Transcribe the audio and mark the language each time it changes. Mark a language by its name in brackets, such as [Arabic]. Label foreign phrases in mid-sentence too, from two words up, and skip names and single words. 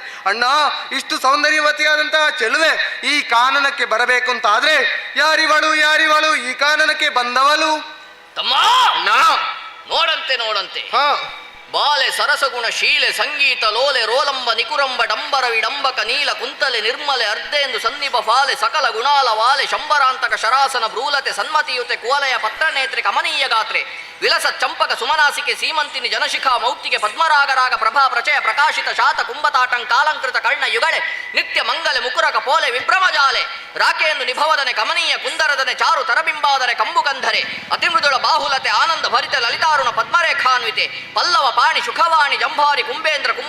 [Kannada] ಅಣ್ಣ, ಇಷ್ಟು ಸೌಂದರ್ಯವತಿಯಾದಂತಹ ಚೆಲುವೆ ಈ ಕಾನನಕ್ಕೆ ಬರಬೇಕು ಅಂತ ಆದ್ರೆ ಯಾರಿವಳು, ಯಾರಿವಳು ಈ ಕಾನನಕ್ಕೆ ಬಂದವಳು? ತಮ್ಮ, ಅಣ್ಣ, ನೋಡಂತೆ ನೋಡಂತೆ. ಹಾ, ಬಾಲೆ ಸರಸಗುಣ ಶೀಲೆ ಸಂಗೀತ ಲೋಲೆ ರೋಲಂಬ ನಿಕುರಂಬ ಡಂಬರ ವಿಡಂಬಕ ನೀಲ ಕುಂತಲೆ ನಿರ್ಮಲೆ ಅರ್ಧೇಂದು ಸನ್ನಿಪ ಫಾಲೆ ಸಕಲ ಗುಣಾಲ ವಾಲೆ ಶಂಬರಾಂತಕ ಶರಾಸನ ಭ್ರೂಲತೆ ಸನ್ಮತಿಯುತೆ ಕುವಲಯ ಪತ್ರನೇತ್ರೆ ಕಮನೀಯ ಗಾತ್ರೆ ವಿಲಸ ಚಂಪಕ ಸುಮನಾಸಿಕೆ ಸೀಮಂತಿನಿ ಜನಶಿಖಾ ಮೌಕ್ತಿಗೆ ಪದ್ಮರಾಗರಾಗ ಪ್ರಭಾ ಪ್ರಚಯ ಪ್ರಕಾಶಿತ ಶಾತ ಕುಂಭತಾಟಂಕಾಲಂಕೃತ ಕರ್ಣ ಯುಗಳೆ ನಿತ್ಯ ಮಂಗಲೆ ಮುಕುರಕ ಪೋಲೆ ವಿಭ್ರಮಜಾಲೆ ರಾಕೆಯನ್ನು ನಿಭವದನೆ ಕಮನೀಯ ಕುಂದರದನೆ ಚಾರು ತರಬಿಂಬಾದರೆ ಕಂಬುಗಂಧರೆ ಅತಿಮೃದುಳ ಬಾಹುಲತೆ ಆನಂದ ಭರಿತ ಲಲಿತಾರುಣ ಪದ್ಮರೇಖಾನ್ವಿತೆ ಪಲ್ಲವ ಪಾಣಿ ಶುಖವಾಣಿ ಜಂಭಾರಿ ಕುಂಬೇಂದ್ರ ಕುಂಭ